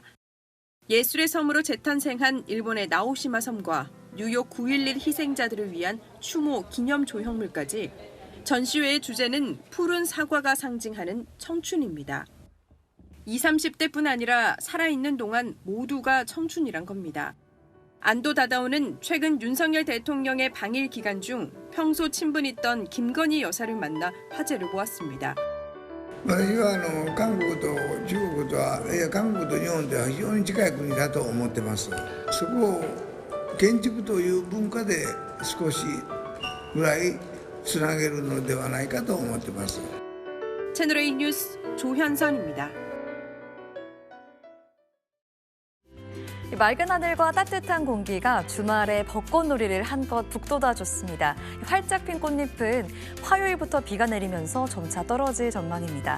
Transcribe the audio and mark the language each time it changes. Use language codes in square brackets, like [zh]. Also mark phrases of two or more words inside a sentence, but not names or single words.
[ko] 예술의 섬으로 재탄생한 일본의 나오시마 섬과 뉴욕 9.11 희생자들을 위한 추모 기념 조형물까지 전시회의 주제는 푸른 사과가 상징하는 청춘입니다. 20, 30대뿐 아니라 살아있는 동안 모두가 청춘이란 겁니다. 안도 다다오는 최근 윤석열 대통령의 방일 기간 중 평소 친분있던 김건희 여사를 만나 화제를 모았습니다. [ja] 私は韓国と中国と韓国と日本では非常に近い国だと思ってます。そこを建築という文化で少しぐらいつなげるのではないかと思ってます。 [ko] 채널A 뉴스 조현선입니다. 맑은 하늘과 따뜻한 공기가 주말에 벚꽃놀이를 한껏 북돋아줬습니다. 활짝 핀 꽃잎은 화요일부터 비가 내리면서 점차 떨어질 전망입니다.